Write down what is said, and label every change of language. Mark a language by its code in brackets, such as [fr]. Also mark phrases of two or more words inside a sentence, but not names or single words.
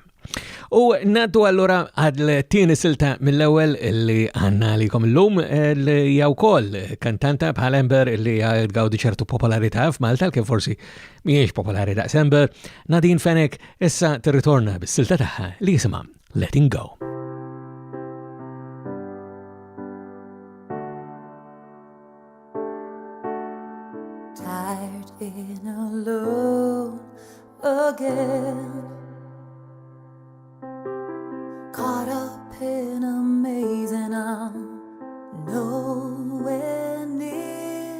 [mt] U naddu allura għal-tieni silta mill-ewwel li għandna likom illum li hija wkoll kantanta bħal Amber li gawdi ċertu popolarità f'Malta kif forsi mhijiex popolari daqs Amber, Nadine Fenek issa tirritorna bis-silta tagħha li jisimha Letting Go. [en] Tired and alone again, caught up in a maze and I'm nowhere near.